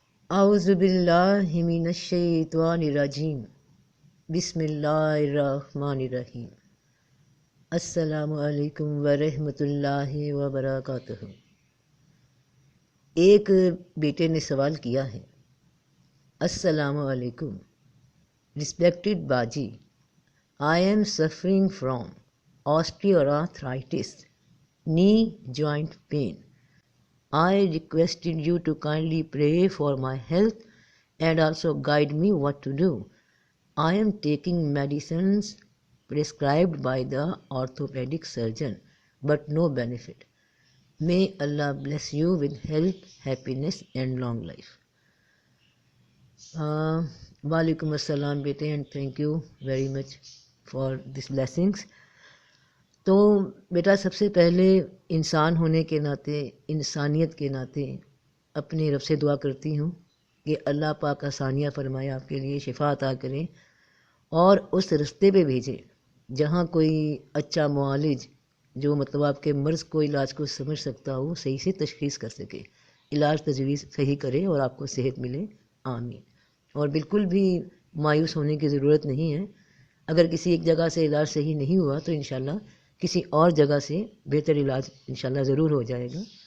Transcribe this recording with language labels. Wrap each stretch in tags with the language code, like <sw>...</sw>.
<ur>اعوذ باللہ من الشیطان الرجیم بسم اللہ الرحمن الرحیم۔ السلام علیکم ورحمۃ اللہ وبرکاتہ۔ ایک بیٹے نے سوال کیا ہے، السلام علیکم رسپیکٹڈ باجی،</ur> <en>I am suffering from osteoarthritis, knee joint pain. I requested you to kindly pray for my health and also guide me what to do. I am taking medicines prescribed by the orthopedic surgeon, but no benefit. May Allah bless you with health, happiness and long life. Walaikum assalam bete, and thank you very much for these blessings.</en> <ur>تو بیٹا، سب سے پہلے انسان ہونے کے ناطے، انسانیت کے ناطے اپنے رب سے دعا کرتی ہوں کہ اللہ پاک آسانیاں فرمائے، آپ کے لیے شفا عطا کریں اور اس رستے پہ بھیجے جہاں کوئی اچھا معالج جو آپ کے مرض کو، علاج کو سمجھ سکتا ہو، صحیح سے تشخیص کر سکے، علاج تجویز صحیح کرے اور آپ کو صحت ملے، آمین۔ اور بالکل بھی مایوس ہونے کی ضرورت نہیں ہے۔ اگر کسی ایک جگہ سے علاج صحیح نہیں ہوا تو انشاءاللہ کسی اور جگہ سے بہتر علاج انشاءاللہ ضرور ہو جائے گا۔</ur>